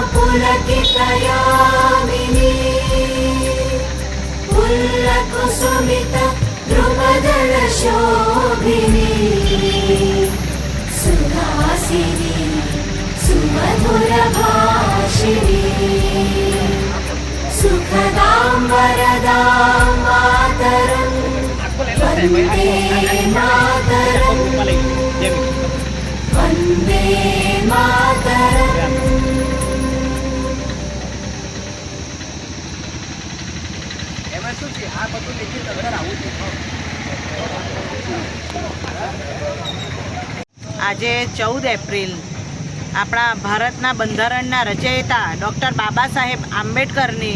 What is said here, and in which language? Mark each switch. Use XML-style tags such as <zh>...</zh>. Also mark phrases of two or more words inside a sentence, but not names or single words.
<sa>पुलकितयामिनी पुल्लकुसुमित द्रुमदलशोभिनी सुहासिनी सुमधुरभाषिणी सुखदां वरदां मातरं वन्दे मातरम् वन्दे मातरम्।</sa> <gu>આજે 14 એપ્રિલ આપણા ભારતના બંધારણના રચયિતા ડૉક્ટર બાબા સાહેબ આંબેડકરની</gu>